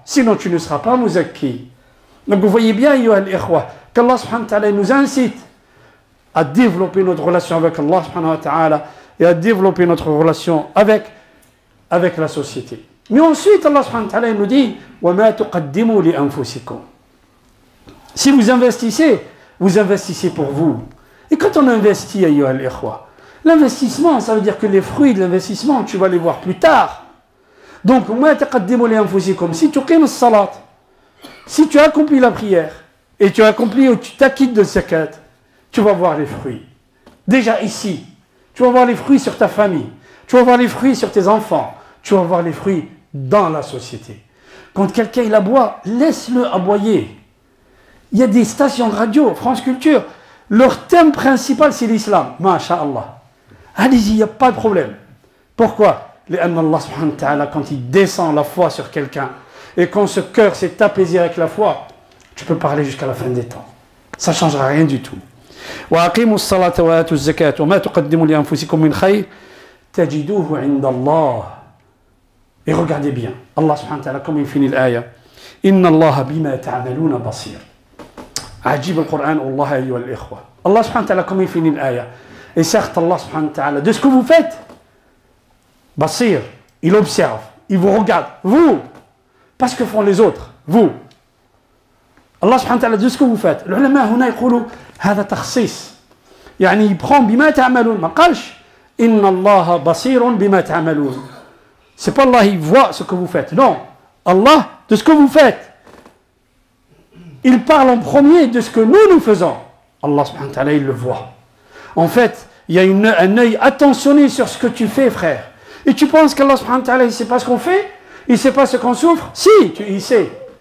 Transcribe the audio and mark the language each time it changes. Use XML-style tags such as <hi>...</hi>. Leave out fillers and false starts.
<fr>Sinon, tu ne seras pas muzakki. Donc vous voyez bien,</fr> <ar>ayyuha al-ikhwa,</ar> <fr>qu'Allah subhanahu wa ta'ala nous incite à développer notre relation avec Allah subhanahu wa ta'ala et à développer notre relation avec la société. Mais ensuite, Allah subhanahu wa ta'ala nous dit</fr> <ar>وَمَا تُقَدِّمُوا لِأَنفُسِكُمْ.</ar> <fr>Si vous investissez pour vous. Et quand on investit,</fr> <ar>ayyuha al-ikhwa,</ar> <fr>l'investissement, ça veut dire que les fruits de l'investissement, tu vas les voir plus tard. Donc,</fr> <ar>وَمَا تُقَدِّمُوا لِأَنفُسِكُمْ.</ar> <fr>Si tu qimes as-salat, si tu accomplis la prière, et tu t'acquittes de zakat, tu vas voir les fruits. Déjà ici, tu vas voir les fruits sur ta famille, tu vas voir les fruits sur tes enfants, tu vas voir les fruits dans la société. Quand quelqu'un il aboie, laisse-le aboyer. Il y a des stations de radio, France Culture, leur thème principal c'est l'islam. Masha'Allah. Allez-y, il n'y a pas de problème. Pourquoi? Allah subhanahu wa ta'ala, quand il descend la foi sur quelqu'un, et quand ce cœur s'est apaisé avec la foi, tu peux parler jusqu'à la fin des temps. Ça ne changera rien du tout.</fr> <ar>وَأَقِيمُوا الصَّلَاةَ وَآتُوا الزَّكَاةَ وَمَا تُقَدِّمُوا لِأَنفُسِكُم مِّنْ خَيْرٍ تَجِدُوهُ عِندَ اللَّهِ.</ar> <fr>Et regardez bien, Allah subhanahu wa ta'ala, comme il finit l'aya,</fr> <ar>إِنَّ اللَّهَ بِمَا تَعْمَلُونَ بَصِيرٌ. عجيب القرآن والله أيها الإخوة.</ar> <fr>Allah subhanahu wa ta'ala, comme il finit l'aya. Et certes, Allah subhanahu wa ta'ala, de ce que vous faites, Basir, il observe, il vous regarde, vous, pas ce que font les autres, vous. Allah subhanahu wa ta'ala, de ce que vous faites.</fr> <ar>العلماء هنا يقولوا هذا تخصيص. يعني يبرون بما تعملون. ما قالش إن الله بصير بما تعملون.</ar> <fr>C'est pas Allah, il voit ce que vous faites. Non. Allah, de ce que vous faites. Il parle en premier de ce que nous faisons. Allah subhanahu wa ta'ala, il le voit. En fait, il y a un œil attentionné sur ce que tu fais, frère. Et tu penses qu'Allah subhanahu wa ta'ala, il ne sait pas ce qu'on fait? Il ne sait pas ce qu'on souffre? Si, il sait.</fr>